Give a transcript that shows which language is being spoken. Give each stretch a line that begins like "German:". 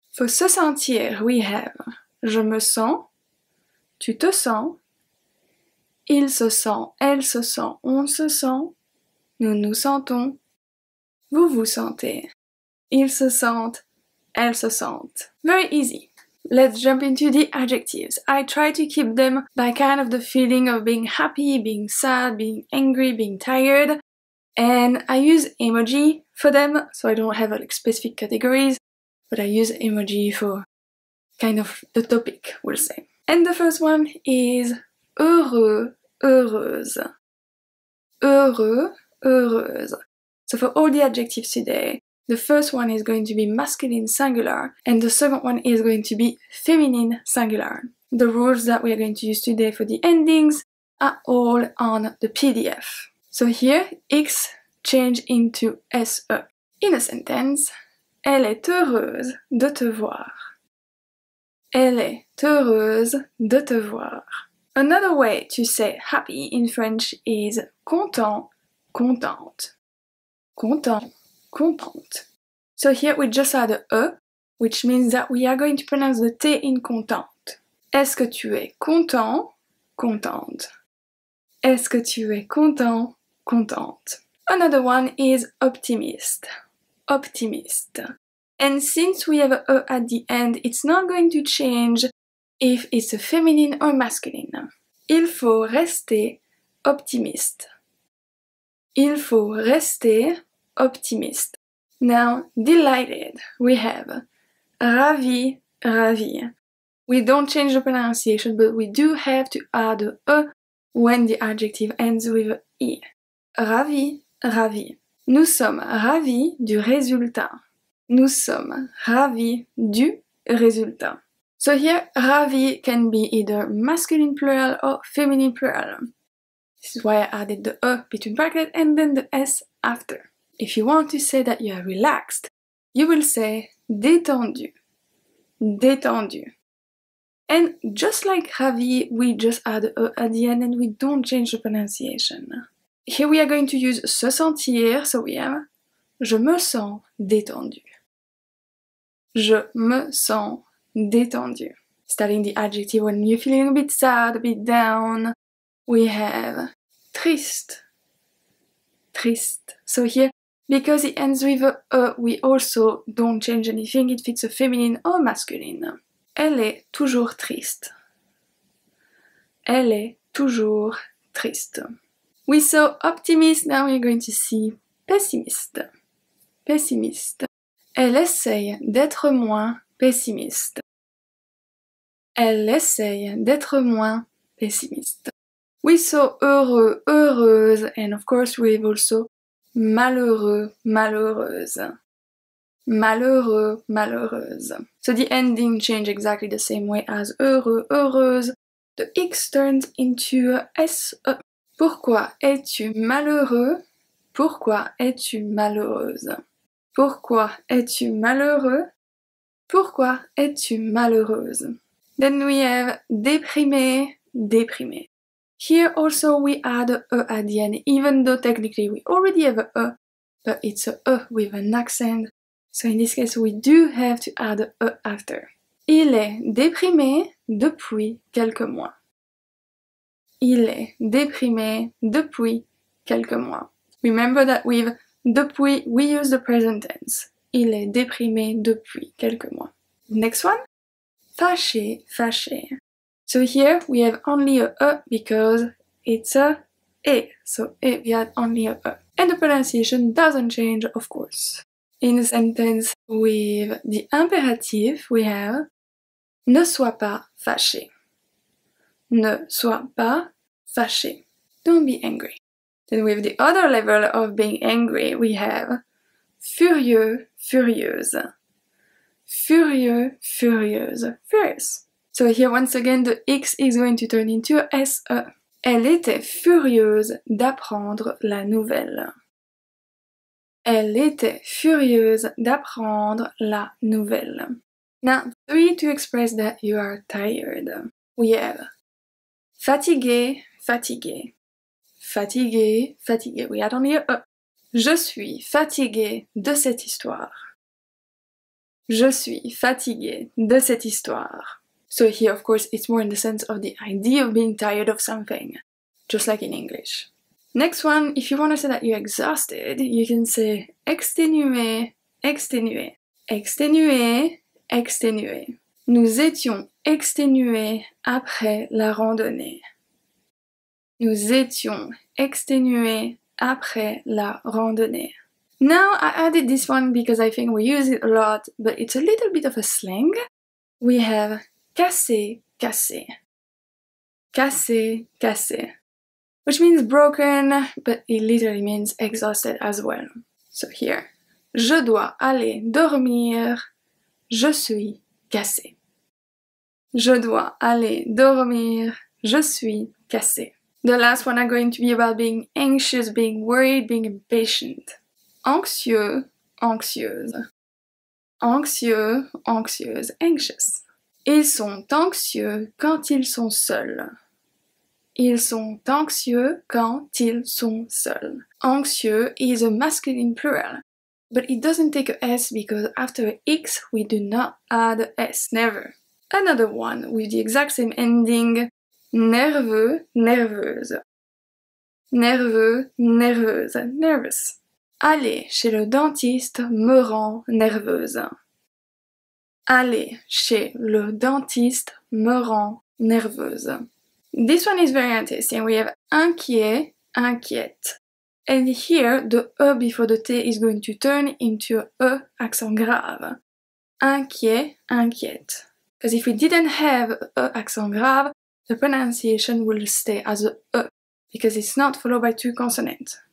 English: For se sentir, we have
French: je me sens, tu te sens, il se sent, elle se sent, on se sent, nous nous sentons, vous vous sentez, ils se sentent, elles se sentent.
English: Very easy. Let's jump into the adjectives. I try to keep them by kind of the feeling of being happy, being sad, being angry, being tired. And I use emoji for them, so I don't have like specific categories, but I use emoji for kind of the topic, we'll say. And the first one is heureux, heureuse. Heureux, heureuse. So for all the adjectives today, the first one is going to be masculine singular, and the second one is going to be feminine singular. The rules that we are going to use today for the endings are all on the PDF. So here, X change into SE. In a sentence,
French: elle est heureuse de te voir. Elle est heureuse de te voir.
English: Another way to say happy in French is content, contente. Content, contente. So here we just add a E, which means that we are going to pronounce the T in contente.
French: Est-ce que tu es content, contente? Est-ce que tu es content, contente?
English: Another one is optimist, optimist. And since we have a E at the end, it's not going to change if it's a feminine or masculine.
French: Il faut rester optimiste. Il faut rester optimiste.
English: Now, delighted, we have ravi, ravi. We don't change the pronunciation, but we do have to add a E when the adjective ends with I.
French: Ravi, ravi. Nous sommes ravis du résultat. Nous sommes ravis du résultat.
English: So here, ravi can be either masculine plural or feminine plural. This is why I added the E between brackets and then the S after. If you want to say that you are relaxed, you will say détendu, détendu. And just like ravi, we just add E at the end and we don't change the pronunciation. Here we are going to use se sentir, so we have
French: je me sens détendu. Je me sens détendu.
English: Starting the adjective when you're feeling a bit sad, a bit down, we have triste, triste. So here, because it ends with a E, we also don't change anything if it's a feminine or masculine.
French: Elle est toujours triste. Elle est toujours triste.
English: We saw optimist, now we're going to see pessimiste.
French: Pessimiste. Elle essaye d'être moins pessimiste. Elle essaye d'être moins pessimiste.
English: We saw heureux, heureuse, and of course we have also malheureux, malheureuse. Malheureux, malheureuse. So the ending change exactly the same way as heureux, heureuse. The X turns into a SE.
French: Pourquoi es-tu malheureux? Pourquoi es-tu malheureuse? Pourquoi es-tu malheureux? Pourquoi es-tu malheureuse?
English: Then we have déprimé, déprimé. Here also we add a E at the end, even though technically we already have a E, but it's a E with an accent. So in this case we do have to add a E after.
French: Il est déprimé depuis quelques mois. Il est déprimé depuis quelques mois.
English: Remember that with depuis we use the present tense.
French: Il est déprimé depuis quelques mois.
English: Next one. Fâché, fâché. So here we have only a E because it's a E. So we had only a E. And the pronunciation doesn't change, of course. In a sentence with the imperative, we have
French: ne sois pas fâché. Ne sois pas fâché.
English: Don't be angry. Then with the other level of being angry, we have furieux, furieuse. Furieux, furieuse, furious. So here once again the X is going to turn into a SE.
French: Elle était furieuse d'apprendre la nouvelle. Elle était furieuse d'apprendre la nouvelle.
English: Now, 3 to express that you are tired. We have fatigué, fatigué. Fatigué, fatigué. We had only a E.
French: Je suis fatigué de cette histoire. Je suis fatigué de cette histoire.
English: So here, of course, it's more in the sense of the idea of being tired of something, just like in English. Next one, if you want to say that you're exhausted, you can say exténué, exténué.
French: Exténué, exténué. Nous étions exténués après la randonnée. Nous étions exténués après la randonnée.
English: Now I added this one because I think we use it a lot, but it's a little bit of a slang. We have
French: cassé, cassé. Cassé, cassé.
English: Which means broken, but it literally means exhausted as well. So here,
French: je dois aller dormir, je suis cassé. Je dois aller dormir, je suis cassé.
English: The last one are going to be about being anxious, being worried, being impatient.
French: Anxieux, anxieuse. Anxieux, anxieuse, anxious. Ils sont anxieux quand ils sont seuls. Ils sont anxieux quand ils sont seuls.
English: Anxieux is a masculine plural, but it doesn't take a S because after a X we do not add a S, never. Another one with the exact same ending, nerveux, nerveuse.
French: Nerveux, nerveuse, nervous. Aller chez le dentiste me rend nerveuse. Aller chez le dentiste me rend nerveuse.
English: This one is very interesting. We have inquiet, inquiète. And here the E before the T is going to turn into a E accent grave. Inquiet, inquiète. Because if we didn't have a accent grave, the pronunciation will stay as a E, because it's not followed by 2 consonants.